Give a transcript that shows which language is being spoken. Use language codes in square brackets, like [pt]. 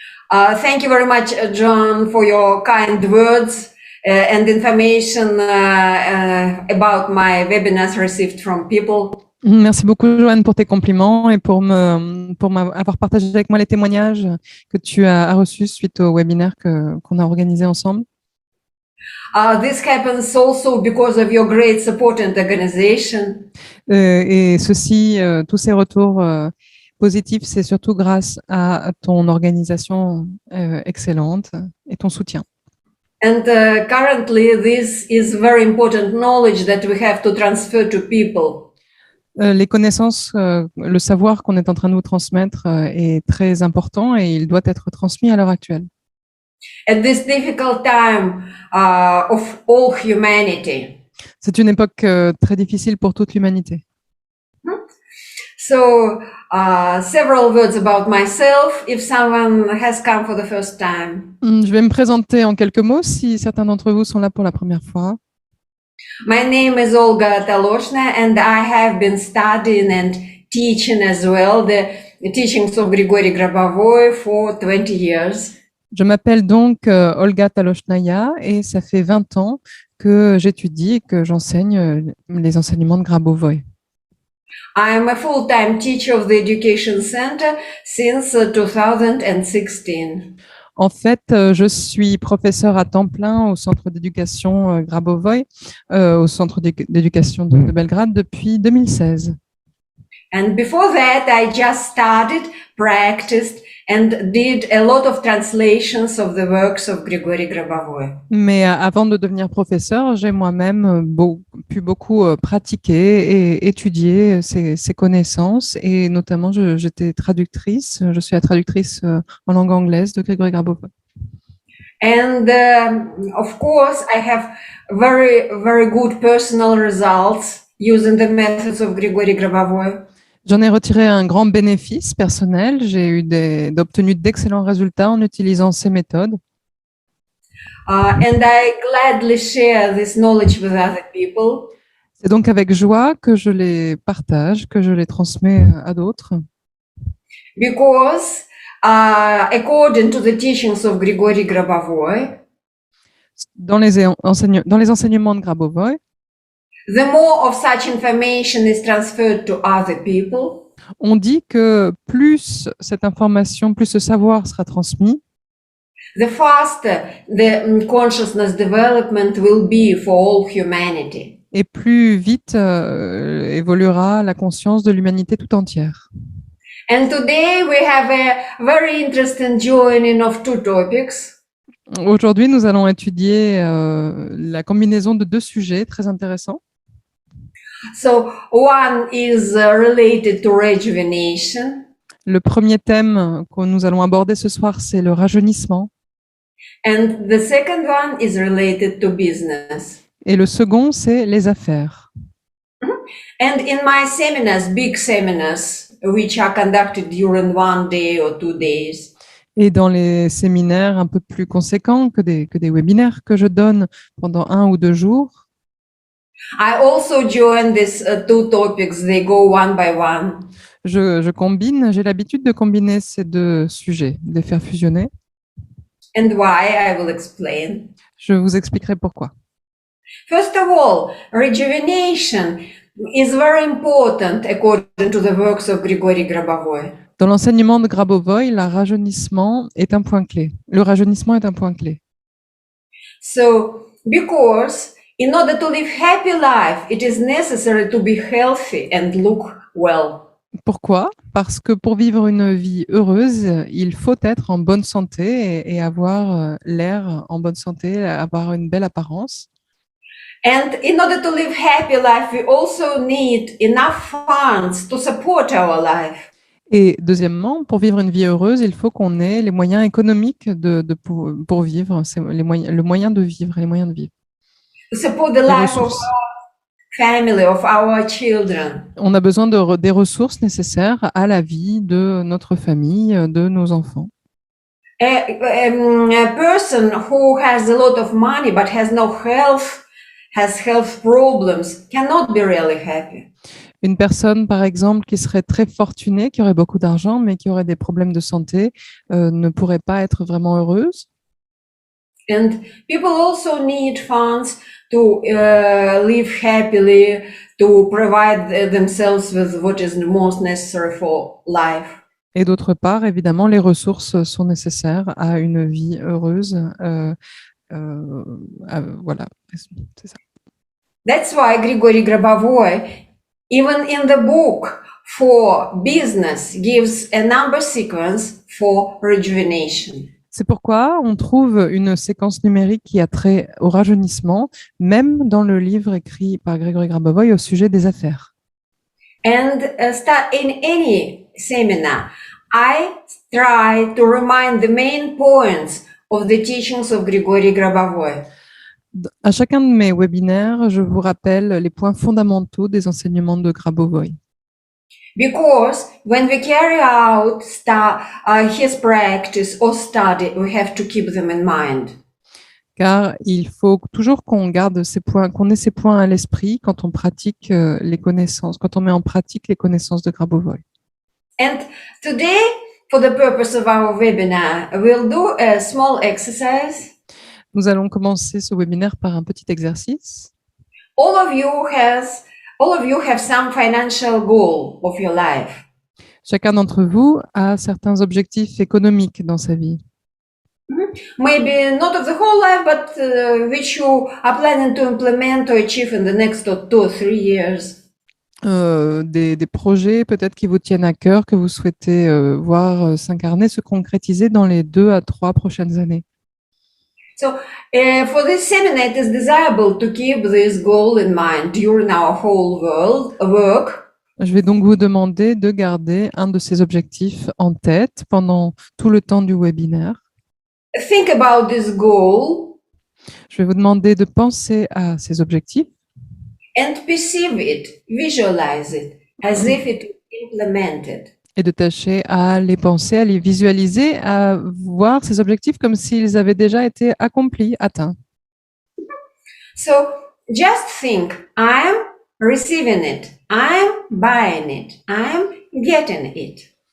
[en] Thank you very much, John, for your kind words and information about my webinars received from people. [fr] Merci beaucoup, Joanne, pour tes compliments et pour avoir partagé avec moi les témoignages que tu as reçus suite au webinaire qu'on a organisé ensemble. [en] This happens also because of your great support and organization. [fr] Et ceci, tous ces retours positifs, c'est surtout grâce à ton organisation excellente et ton soutien. [en] And currently, this is very important knowledge that we have to transfer to people. [fr] Les connaissances, le savoir qu'on est en train de vous transmettre est très important et il doit être transmis à l'heure actuelle. [en] At this difficult time of all humanity. [fr] C'est une époque très difficile pour toute l'humanité. [en] So, several words about myself, if someone has come for the first time. [fr] Je vais me présenter en quelques mots si certains d'entre vous sont là pour la première fois. [en] My name is Olga Taloshna, and I have been studying and teaching as well the teachings of Grigory Grabovoi for 20 years. [fr] Je m'appelle donc Olga Taloshnaya et ça fait 20 ans que j'étudie et que j'enseigne les enseignements de Grabovoi. [en] I am a full-time teacher of the Education Center since 2016. [fr] En fait, je suis professeur à temps plein au centre d'éducation Grabovoi, au centre d'éducation de Belgrade depuis 2016. [en] And before that, I just studied, practiced, and did a lot of translations of the works of Grigory Grabovoi. [fr] Mais avant de devenir professeur, j'ai moi-même pu beaucoup pratiquer et étudier ces connaissances et notamment j'étais traductrice, je suis la traductrice en langue anglaise de Grigory Grabovoi. [en] And of course, I have very, very good personal results using the methods of Grigory Grabovoi. [fr] J'en ai retiré un grand bénéfice personnel. J'ai obtenu d'excellents résultats en utilisant ces méthodes. [en] And I gladly share this knowledge with other people. [fr] C'est donc avec joie que je les partage, que je les transmets à d'autres. [en] Because according to the teachings of Grigory Grabovoi, [fr] dans les enseignements de Grabovoi, [en] the more of such information is transferred to other people, [fr] on dit que plus cette information, plus ce savoir sera transmis, [en] the faster the consciousness development will be for all humanity. [fr] Et plus vite évoluera la conscience de l'humanité tout entière. [en] And today we have a very interesting joining of 2 topics. [fr] Aujourd'hui, nous allons étudier la combinaison de 2 sujets très intéressants. [en] So one is related to rejuvenation. [fr] Le premier thème que nous allons aborder ce soir, c'est le rajeunissement. [en] And the second one is related to business. [fr] Et le second, c'est les affaires. [en] And in my seminars, big seminars, which are conducted during 1 day or 2 days, [fr] Et dans les séminaires un peu plus conséquents que des webinaires que je donne pendant 1 ou 2 jours, [en] I also join these two topics. They go one by one. [fr] je combine, j'ai l'habitude de combiner ces 2 sujets, de les faire fusionner. [en] And why, I will explain. [fr] Je vous expliquerai pourquoi. [en] First of all, rejuvenation is very important according to the works of Grigory Grabovoy. [fr] Dans l'enseignement de Grabovoi, le rajeunissement est un point clé. Le rajeunissement est un point clé. [en] So, because in order to live happy life, it is necessary to be healthy and look well. [fr] Pourquoi? Parce que pour vivre une vie heureuse, il faut être en bonne santé et avoir l'air en bonne santé, avoir une belle apparence. [en] And in order to live happy life, we also need enough funds to support our life. [fr] Et deuxièmement, pour vivre une vie heureuse, il faut qu'on ait les moyens économiques pour vivre. C'est le moyen de vivre, les moyens de vivre. [en] To support the [fr] Les [en] life of [fr] ressources. [en] our family, of our children. [fr] On a besoin des ressources nécessaires à la vie de notre famille, de nos enfants. [en] A person who has a lot of money but has no health, has health problems, cannot be really happy. [fr] Une personne, par exemple, qui serait très fortunée, qui aurait beaucoup d'argent, mais qui aurait des problèmes de santé, ne pourrait pas être vraiment heureuse. [en] And people also need funds to live happily, to provide themselves with what is most necessary for life. [fr] Et d'autre part, évidemment, les ressources sont nécessaires à une vie heureuse. Voilà, c'est ça. [en] That's why Grigory Grabovoy, even in the book for business, gives a number sequence for rejuvenation. [fr] C'est pourquoi on trouve une séquence numérique qui a trait au rajeunissement, même dans le livre écrit par Grigory Grabovoy au sujet des affaires. [en] And in any seminar, I try to remind the main points of the teachings of Grigory Grabovoy. [fr] À chacun de mes webinaires, je vous rappelle les points fondamentaux des enseignements de Grabovoy. [en] Because when we carry out his practice or study, we have to keep them in mind. [fr] Car il faut toujours qu'on garde ces points, qu'on ait ces points à l'esprit quand on pratique les connaissances, quand on met en pratique les connaissances de Grabovoy. [en] And today, for the purpose of our webinar, we'll do a small exercise. [fr] Nous allons commencer ce webinaire par un petit exercice. [en] All of you have some financial goal of your life. [fr] Chacun d'entre vous a certains objectifs économiques dans sa vie. [en] Maybe not of the whole life, but which you are planning to implement or achieve in the next 2 or 3 years. [fr] Des projets peut-être qui vous tiennent à cœur, que vous souhaitez voir s'incarner, se concrétiser dans les 2 à 3 prochaines années. [en] So for this seminar, it is desirable to keep this goal in mind during our whole work. [fr] Je vais donc vous demander de garder un de ces objectifs en tête pendant tout le temps du webinaire. [en] Think about this goal. [fr] Je vais vous demander de penser à ces objectifs [en] And perceive it, visualize it, as if it was implemented. [fr] et de tâcher à les penser, à les visualiser, à voir ces objectifs comme s'ils avaient déjà été accomplis, atteints. [en] So just think, I'm receiving it, I'm buying it, I'm getting it.